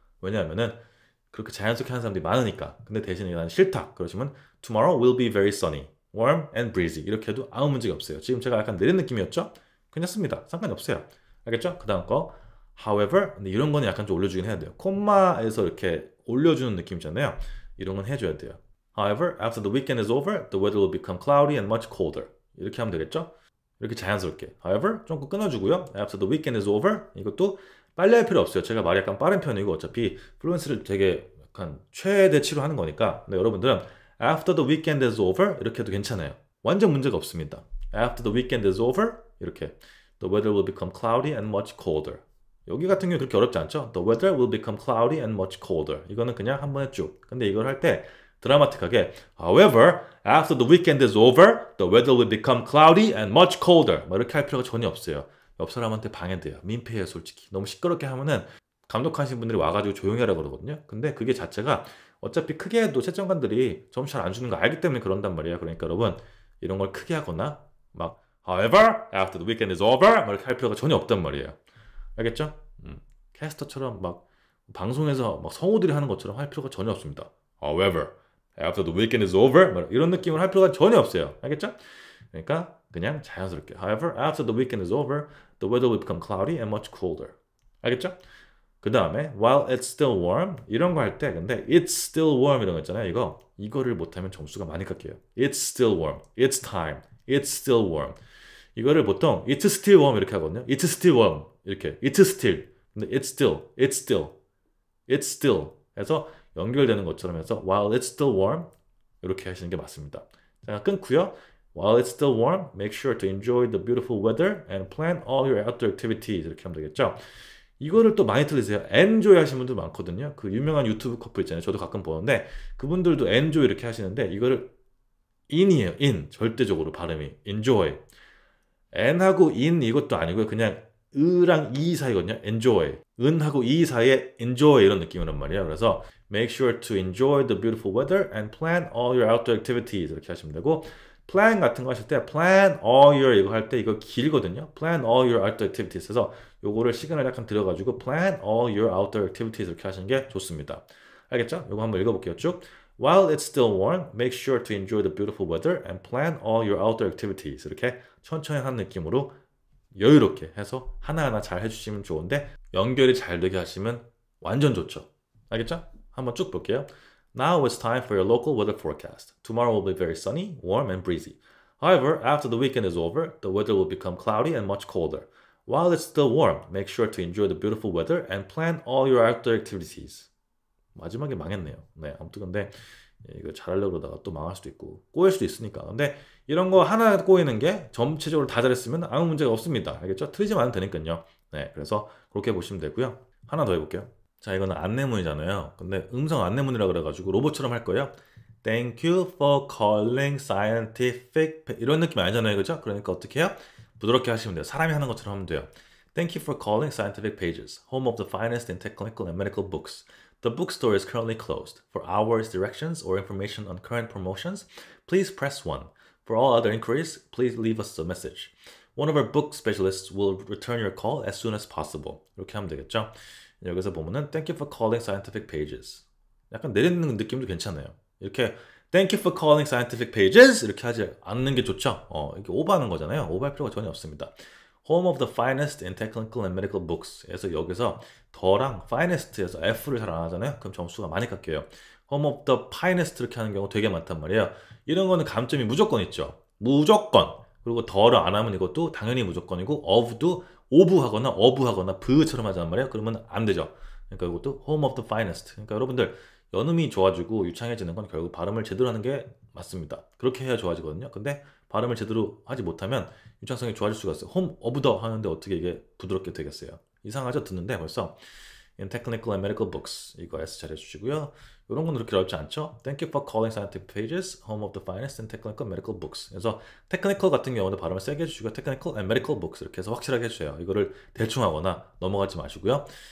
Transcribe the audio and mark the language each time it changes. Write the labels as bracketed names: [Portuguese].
[Korean] 왜냐하면은 그렇게 자연스럽게 하는 사람들이 많으니까. 근데 대신에 난 싫다 그러시면 [English] tomorrow will be very sunny, warm and breezy [Korean] 이렇게 해도 아무 문제가 없어요. 지금 제가 약간 내린 느낌이었죠? 괜찮습니다. 상관이 없어요. 알겠죠? 그 다음 거 however, 근데 이런 거는 약간 좀 올려주긴 해야 돼요. 콤마에서 이렇게 올려주는 느낌이잖아요. 이런 건 해줘야 돼요. [English] However, after the weekend is over, the weather will become cloudy and much colder. [Korean] 이렇게 하면 되겠죠? 이렇게 자연스럽게. However, 좀 끊어주고요. [English] After the weekend is over, [Korean] 이것도 빨리 할 필요 없어요. 제가 말이 약간 빠른 편이고 어차피 플루언스를 되게 약간 최대치로 하는 거니까. 근데 여러분들은 [English] After the weekend is over [Korean] 이렇게 해도 괜찮아요. 완전 문제가 없습니다. [English] After the weekend is over 이렇게 The weather will become cloudy and much colder. [Korean] 여기 같은 경우 그렇게 어렵지 않죠? [English] The weather will become cloudy and much colder. [Korean] 이거는 그냥 한 번에 쭉. 근데 이걸 할 때 드라마틱하게 [English] However, after the weekend is over, the weather will become cloudy and much colder. [Korean] 뭐 이렇게 할 필요가 전혀 없어요. 옆 사람한테 방해돼요. 민폐예요, 솔직히. 너무 시끄럽게 하면은 감독하신 분들이 와가지고 조용히 하라고 그러거든요. 근데 그게 자체가 어차피 크게 해도 채점관들이 점수 잘 안 주는 거 알기 때문에 그런단 말이에요. 그러니까 여러분 이런 걸 크게 하거나 막 [English] However, after the weekend is over [Korean] 막 이렇게 할 필요가 전혀 없단 말이에요. 알겠죠? 캐스터처럼 막 방송에서 막 성우들이 하는 것처럼 할 필요가 전혀 없습니다. [English] However, after the weekend is over [Korean] 뭐 이런 느낌을 할 필요가 전혀 없어요. 알겠죠? 그러니까 그냥 자연스럽게 [English] However, after the weekend is over, the weather will become cloudy and much colder. [Korean] 알겠죠? 그 다음에 [English] while it's still warm [Korean] 이런 거 할 때 근데 [English] it's still warm [Korean] 이런 거 있잖아요. 이거를 못하면 점수가 많이 깎여요. [English] It's still warm. It's time. It's still warm. [Korean] 이거를 보통 [English] it's still warm [Korean] 이렇게 하거든요. [English] It's still warm 이렇게 it's still 근데 it's still it's still it's still [Korean] 해서 연결되는 것처럼 해서 [English] while it's still warm [Korean] 이렇게 하시는 게 맞습니다. 자, 끊고요. [English] While it's still warm, make sure to enjoy the beautiful weather and plan all your outdoor activities [Korean] 이렇게 하면 되겠죠. 이거를 또 많이 틀리세요. enjoy 하시는 분들 많거든요. 그 유명한 유튜브 커플 있잖아요. 저도 가끔 보는데 그분들도 enjoy 이렇게 하시는데 이거를 in이에요. in 절대적으로 발음이 enjoy n하고 in 이것도 아니고요. 그냥 으랑 이 사이거든요. enjoy 은하고 이 사이에 enjoy 이런 느낌이란 말이에요. [English] 그래서 make sure to enjoy the beautiful weather and plan all your outdoor activities [Korean] 이렇게 하시면 되고 [English] plan [Korean] 같은 거 하실 때 [English] plan all your [Korean] 이거 할 때 이거 길거든요. [English] plan all your outdoor activities [Korean] 해서 요거를 시간을 약간 들여가지고 [English] plan all your outdoor activities [Korean] 이렇게 하시는 게 좋습니다. 알겠죠? 요거 한번 읽어볼게요. 쭉. [English] While it's still warm, make sure to enjoy the beautiful weather and plan all your outdoor activities. [Korean] 이렇게 천천히 하는 느낌으로 여유롭게 해서 하나하나 잘 해주시면 좋은데 연결이 잘 되게 하시면 완전 좋죠. 알겠죠? 한번 쭉 볼게요. [English] Now it's time for your local weather forecast. Tomorrow will be very sunny, warm and breezy. However, after the weekend is over, the weather will become cloudy and much colder. While it's still warm, make sure to enjoy the beautiful weather and plan all your outdoor activities. [Korean] 마지막에 망했네요. 네, 아무튼 근데 이거 잘하려고 그러다가 또 망할 수도 있고 꼬일 수도 있으니까. 근데 이런 거 하나 꼬이는 게 전체적으로 다 잘했으면 아무 문제가 없습니다. 알겠죠? 틀리지만 않으면 되니까요. 네, 그래서 그렇게 보시면 되고요. 하나 더 해볼게요. 자, 이거는 안내문이잖아요. 근데 음성 안내문이라 그래가지고 로봇처럼 할 거예요. [English] Thank you for calling scientific [Korean] 이런 느낌 아니잖아요. 그죠? 그러니까 어떻게 해요? 부드럽게 하시면 돼요. 사람이 하는 것처럼 하면 돼요. [English] Thank you for calling Scientific Pages, home of the finest in technical and medical books. The bookstore is currently closed. For hours, directions, or information on current promotions, please press 1. For all other inquiries, please leave us a message. One of our book specialists will return your call as soon as possible. [Korean] 이렇게 하면 되겠죠? 여기서 보면은 [English] Thank you for calling Scientific Pages. [Korean] 약간 내리는 느낌도 괜찮아요. 이렇게 [English] Thank you for calling Scientific Pages [Korean] 이렇게 하지 않는 게 좋죠? 이렇게 오버하는 거잖아요. 오버할 필요가 전혀 없습니다. [English] Home of the finest in technical and medical books. [Korean] 그래서 여기서 더랑 finest에서 F를 잘 안 하잖아요. 그럼 점수가 많이 깎여요. [English] Home of the finest [Korean] 이렇게 하는 경우 되게 많단 말이에요. 이런 거는 감점이 무조건 있죠. 무조건. 그리고 더를 안 하면 이것도 당연히 무조건이고 of도 오브하거나 어브하거나 브처럼 하자는 말이에요. 그러면 안 되죠. 그러니까 이것도 [English] home of the finest. [Korean] 그러니까 여러분들 연음이 좋아지고 유창해지는 건 결국 발음을 제대로 하는 게 맞습니다. 그렇게 해야 좋아지거든요. 근데 발음을 제대로 하지 못하면 유창성이 좋아질 수가 있어요. [English] home of the [Korean] 하는데 어떻게 이게 부드럽게 되겠어요. 이상하죠? 듣는데 벌써 [English] in technical and medical books [Korean] 이거 S 잘 해주시고요. 이런 건 그렇게 어렵지 않죠? [English] Thank you for calling scientific pages, home of the finest in technical and medical books. [Korean] 그래서 technical 같은 경우는 발음을 세게 해주시고 [English] technical and medical books [Korean] 이렇게 해서 확실하게 해주세요. 이거를 대충 하거나 넘어가지 마시고요.